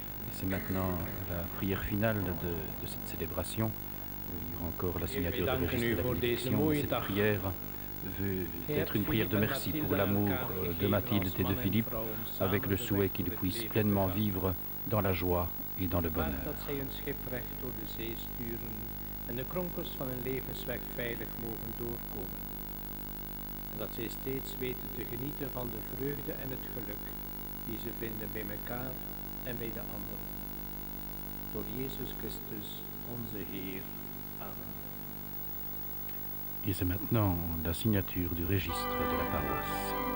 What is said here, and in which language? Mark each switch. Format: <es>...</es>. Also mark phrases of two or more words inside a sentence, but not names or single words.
<fr>c'est maintenant la prière finale de cette célébration. Il y aura encore la signature de registre de la bénédiction. Cette prière veut être une prière de merci pour l'amour de Mathilde et de Philippe, avec le souhait qu'ils puissent pleinement vivre dans la joie et dans le bonheur.</fr> <nl>En de kronkels van hun levensweg veilig mogen doorkomen. En dat zij steeds weten te genieten van de vreugde en het geluk die ze vinden bij elkaar en bij de anderen. Door Jezus Christus, onze Heer. Amen.</nl> <fr>Et c'est maintenant la signature du registre de la paroisse.</fr>